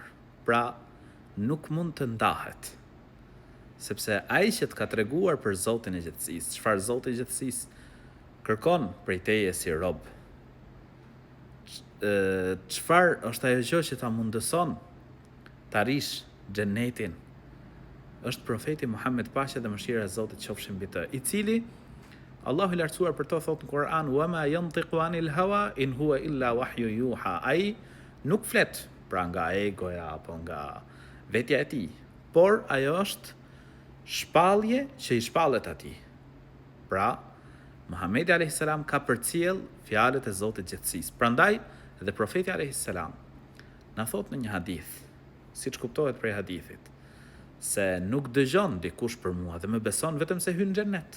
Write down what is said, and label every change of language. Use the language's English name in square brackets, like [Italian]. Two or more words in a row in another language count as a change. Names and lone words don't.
[Albanian] Pra, nuk mund të ndahet, sepse ai që të ka treguar për Zotin e gjithësisë, çfarë Zoti i gjithësisë kërkon prej teje si rob, çfarë është ajo gjë që ta mundëson të arish xhenetin, është profeti Muhammed, paqja dhe mëshira e Zotit qofshin mbi të, i cili Allahu i lartësuar për to thot në Kur'an: [Arabic] وما ينطق عن الهوى إن هو إلا وحي يوحى. [Albanian] Ai nuk flet pra nga egoja apo nga vetja e tij, por ajo është shpallje që i shpallet atij. Pra, Muhamedi [Arabic] عليه السلام [Albanian] ka përcjell fjalët e Zotit gjithësisë. Prandaj dhe profeti [Arabic] عليه السلام [Albanian] na thot në një hadith, siç kuptohet prej hadithit, se nuk dëgjon dikush për mua dhe më beson vetëm se hyn në xhenet.